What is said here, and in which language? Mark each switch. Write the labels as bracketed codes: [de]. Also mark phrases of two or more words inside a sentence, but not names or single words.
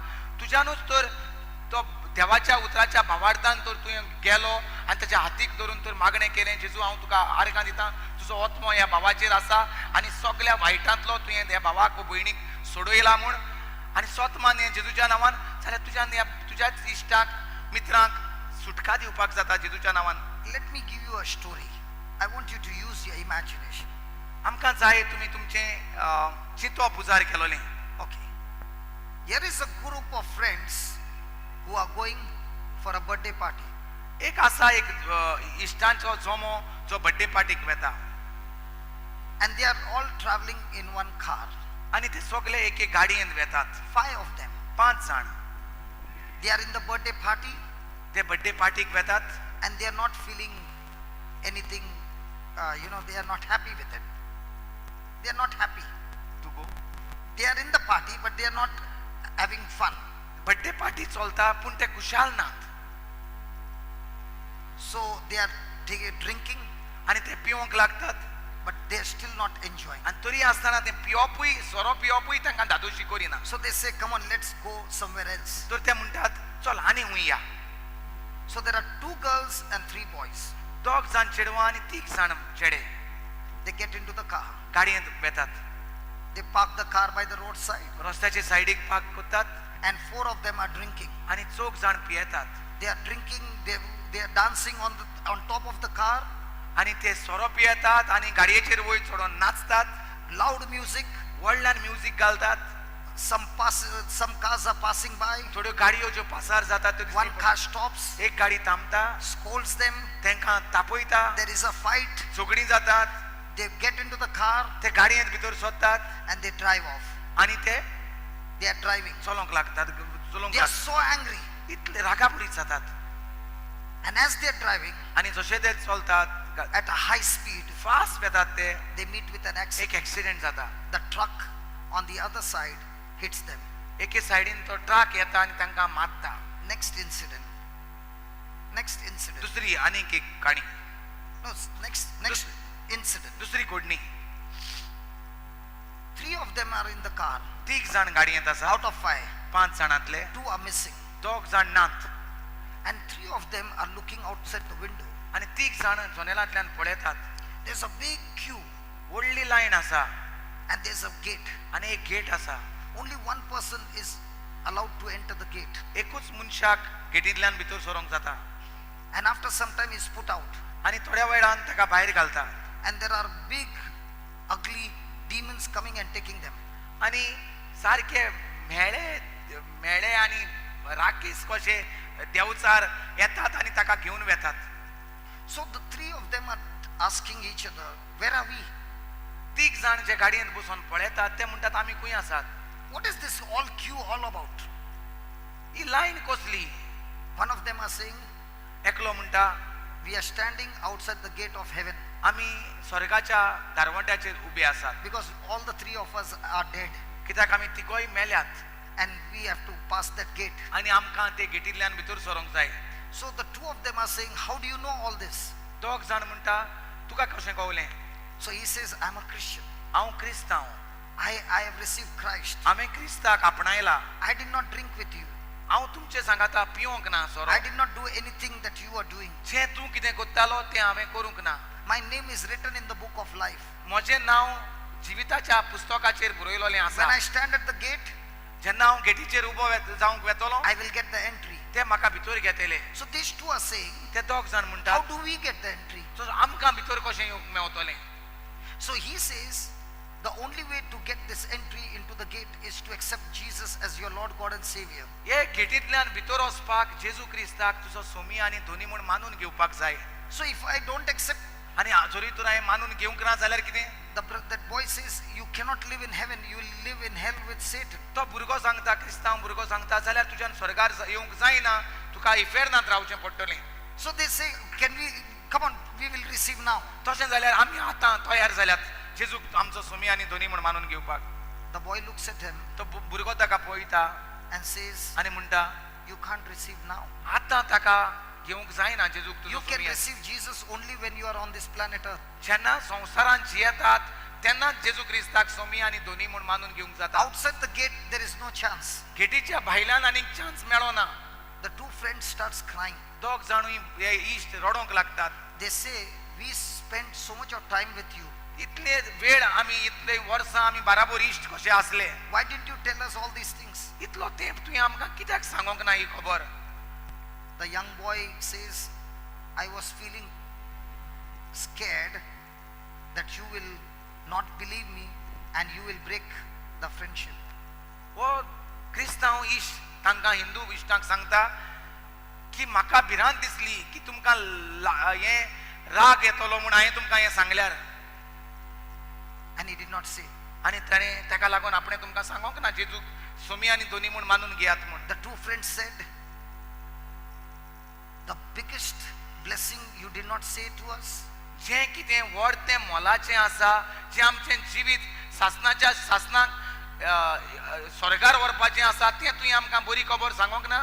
[kok] तुज्यानूच तर तो देवाच्या उतराच्या भावार्थान तर तुवें गेलो आनी ताच्या हातीक धरून तर मागणें केलें जेजू हांव तुका आर्गां दितां तुजो आत्मो ह्या भावाचेर आसा आनी सगळ्या वायटांतलो तुवें ह्या भावाक भयणीक सोडयला म्हूण आनी स्वतमान हें जेजूच्या नांवान जाल्यार तुज्यान ह्या तुज्याच इश्टाक मित्रांक सुटका दिवपाक जाता जेजूच्या नांवान. [en] Let me give you a story. I want you to use your imagination. [kok] आमकां जाय तुमी तुमचें चिंतप उजार केलोलें. [en] Okay. Here is a group of friends who are going for a birthday party. [kok] एक आसा एक इश्टांचो जोमो जो [en] birthday party [kok] वेता [en] And they are all traveling in one car. [kok] आनी ते सगळे एक एक गाडयेन वेतात. [en] 5 of them. [kok] 5 जाण [en] They are in the birthday party [kok] ते [en] birthday party [kok] वेतात [en] and they are not feeling anything, they are not happy with it. They are not happy. [kok] तू गो [en] They are in the party but they are not having fun. birthday party [kok] चलता पूण ते खुशाल नात. [en] So they are drinking [kok] आनी ते पिवंक लागतात [en] but they are still not enjoying. [kok] आनी तरी आसतना ते पिवपूय सोरो पिवपूय तांकां धादोशी करिना. [en] So they say, come on, let's go somewhere else. [kok] तर ते म्हणटात चल आनी हूंय या. [en] So there are 2 girls and 3 boys. [kok] 2 जाण चेडवां आनी 3 जाण चेडे [en] They get into the car. [kok] गाडयेंत वेतात. [en] They park the car by the roadside [kok] रस्त्याचे सायडीक पार्क करतात [en] and 4 of them are drinking. [kok] आनी 4 जाण पियेतात. [en] They are drinking, they are dancing on top of the car. [kok] आनी ते सोरो पियेतात आनी गाडयेचेर वयर चडोन नाचतात. [en] Loud music. [kok] व्हडल्यान म्युजीक घालतात. [en] Some cars are passing by. [kok] थोड्यो गाडयो ज्यो पासार जातात त्यो [en] One [kok] दिसतात. [en] car stops, [kok] एक गाडी थांबता [en] scolds them. [kok] तांकां तापयता. [en] There is a fight. [kok] झगडीं जातात. [en] They get into the car [kok] ते गाडयेंत भितर सोदतात [en] and they drive off. [kok] आनी ते [en] They are driving. [kok] चलोंक लागतात. चलोंक [en] They are [kok] लागतात. [en] so angry. [kok] इतले रागापुरीत जातात. [en] And as they are driving [kok] आनी जशे ते चलतात [en] at a high speed, [kok] फास्ट वेतात ते [en] they meet with an [kok] एक [en] accident. [kok] एक्सिडेंट जाता. [en] The truck on the other side hits them. [kok] एके सायडीन तो ट्रक येता आनी तांकां मारता. [en] Next incident. [kok] दुसरी आनीक एक काणी. [en] No, next incident. [kok] दुसरी घडणी. [en] 3 of them are in the car. [kok] 3 जाण गाडयेंत आसा. [en] Out of 5, [kok] 5 जाणांतले [en] 2 are missing. [kok] 2 जाण नात. [en] And 3 of them are looking outside the window. [kok] आनी 3 जाण जनेलांतल्यान पळयतात. [en] There's a big queue [kok] व्हडली लायन आसा [en] and there's a gate. [kok] आनी एक गेट आसा. [en] Only one person is allowed to enter the gate. [kok] एकूच मनशाक गेटींतल्यान भितर सरोंक जाता. [en] And after some time he's put out. [kok] आनी थोड्या वेळान ताका भायर घालता. [en] And there are big, ugly demons coming and taking them. [kok] आनी सारखे मेळे आनी राकीस कशे देवचार येतात आनी ताका घेवन वेतात. [en] So the 3 of them are asking each other, where are we? [kok] 3 जाण जे गाडयेंत बसून पळयतात ते म्हणटात आमी खंय आसात. [en] What is this all queue all about? [kok] ही लायन कसली. [en] One of them are saying, [kok] एकलो म्हणटा [en] we are standing outside the gate of heaven [kok] आमी स्वर्गाच्या दारवट्याचेर उबे आसात. [en] because all the 3 of us are dead [kok] कित्याक आमी तिगोय मेल्यात [en] and we have to pass that gate. [kok] आनी आमकां ते गेटींतल्यान भितर सरोंक जाय. [en] So the 2 of them are saying, how do you know all this? [kok] 2 जाण म्हणटा तुका कशें कळलें. [en] So he says, I'm a Christian. [kok] हांव क्रिस्तांव. [en] I have received Christ. [kok] हांवें क्रिस्ताक आपणायला. [en] I did not drink with you. [kok] हांव तुमचे सांगाता पिवंक ना सोरो. [en] I did not do anything that you are doing. [kok] जे तू कितें कोत्तालो तें हांवें करूंक ना. [en] My name is written in the book of life. [kok] म्हजें नांव जिविताच्या पुस्तकाचेर बरयलोलें [en] When [kok] आसा. [en] I stand at the gate, [kok] जेन्ना हांव गेटीचेर उबो जावंक वेतलो [en] I will get the entry. [kok] ते म्हाका भितर घेतले. [en] So these two are saying, [kok] ते दोग जाण [en] how [kok] म्हणटात [en] do we get the entry? [kok] सो आमकां भितर कशें येवंक मेवतलें. [en] So he says, the only way to get this entry into the gate is to accept Jesus as your Lord, God and Savior. [kok] हे गेटींतल्यान भितर वचपाक जेजू क्रिस्ताक तुजो सोमी आनी धोनी म्हूण मानून घेवपाक जाय. [en] So if I don't accept, [kok] आनी जरी तर हांवें मानून घेवंक ना जाल्यार कितें. [en] that boy says, you cannot live in heaven, you will live in hell with Satan. [kok] तो भुरगो सांगता क्रिस्तांव भुरगो सांगता जाल्यार तुज्यान स्वर्गार येवंक जायना, तुका इफेरनांत रावचें पडटलें. [en] So they say, can we, come on, we will receive now. [kok] तशें जाल्यार आमी आतां तयार जाल्यात जेजूक आमचो सोमी आनी धोनी म्हूण मानून घेवपाक. [en] The boy looks at him [kok] तो भुरगो ताका पळयता [en] and says, [kok] आनी म्हणटा [en] you can't receive now. [kok] आतां ताका घेवंक जायना जेजूक [en] You [kok] तुजो [en] can [kok] सोमी. [en] receive Jesus only when you are on this planet earth. [kok] जेन्ना संवसारांत जियेतात तेन्नाच जेजू क्रिस्ताक सोमी आनी धोनी म्हूण मानून घेवंक जाता. [en] Outside the gate, there is no chance. [kok] गेटीच्या भायल्यान आनीक चान्स मेळोना. [en] The two friends starts crying. [kok] दोग जाणूय हे इश्ट रडोंक लागतात. [en] They say, we spent so much of time with you. [kok] इतले वेळ आमी इतले वर्सां आमी बाराबर इश्ट कशे आसले. [en] Why didn't you tell us all these things? [kok] इतलो तेंप तुवें आमकां कित्याक सांगोंक ना ही खबर. [en] The young boy says, I was feeling scared that you will not believe me and you will break the friendship. [kok] हो क्रिस्तांव इश्ट तांकां हिंदू इश्टांक सांगता की म्हाका भिरांत दिसली की तुमकां हे राग येतलो म्हूण हांवें तुमकां हें सांगल्यार. [en] And he did not say. [kok] आनी ताणें ताका लागून आपणें तुमकां सांगोंक ना जेजूक सोमी आनी धोनी म्हूण मानून घेयात म्हूण. [en] The two friends said, the biggest blessing you did not say to us. [kok] जें कितें व्हड तें मोलाचें आसा, जें आमचें जिवीत सासनाक स्वर्गार व्हरपाचें आसा तें तुवें आमकां बरी खबर सांगोंक ना.